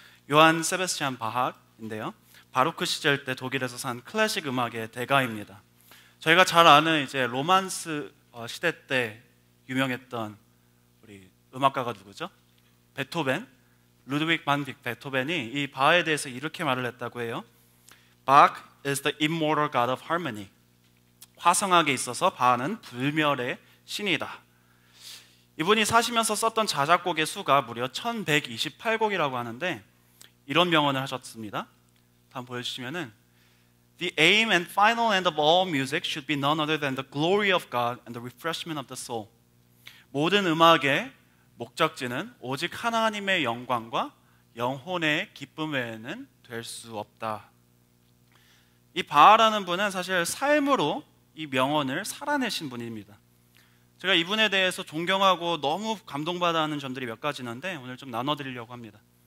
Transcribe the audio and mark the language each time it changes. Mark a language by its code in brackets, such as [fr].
[ko] 요한 세베스찬 바하인데요, 바로크 시절 때 독일에서 산 클래식 음악의 대가입니다. 저희가 잘 아는 이제 로만스 시대 때 유명했던 우리 음악가가 누구죠? 베토벤, 루드윅 반 베토벤이 이 바하에 대해서 이렇게 말을 했다고 해요. [en] Bach is the immortal god of harmony. [ko] 화성학에 있어서 바하는 불멸의 신이다. 이분이 사시면서 썼던 자작곡의 수가 무려 1128곡이라고 하는데 이런 명언을 하셨습니다. 다음 보여주시면은 [en] The aim and final end of all music should be none other than the glory of God and the refreshment of the soul. [ko] 모든 음악의 목적지는 오직 하나님의 영광과 영혼의 기쁨 외에는 될 수 없다. 이 바하라는 분은 사실 삶으로 이 명언을 살아내신 분입니다. 제가 이분에 대해서 존경하고 너무 감동받아 하는 점들이 몇 가지 있는데 오늘 좀 나눠드리려고 합니다.